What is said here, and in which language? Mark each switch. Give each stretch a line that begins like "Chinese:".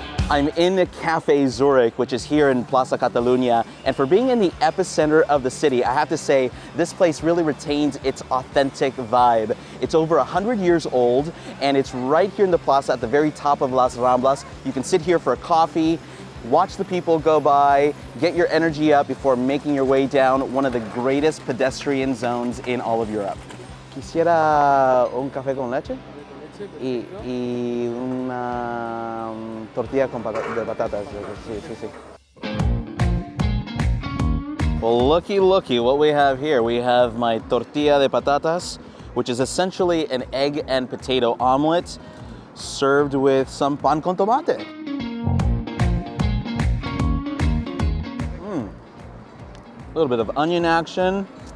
English: I'm in the Cafe Zurich, which is here in Plaça Catalunya, and for being in the epicenter of the city, I have to say this place really retains its authentic vibe. It's over 100 years old, and it's right here in the plaza at the very top of Las Ramblas. You can sit here for a coffee, watch the people go by, get your energy up before making your way down one of the greatest pedestrian zones in all of Europe.
Spanish: Quisiera un café con leche y una tortilla de patatas. Sí.
English: Well, looky what we have here. We have my tortilla de patatas, which is essentially an egg and potato omelet served with some pan con tomate. A little bit of onion action.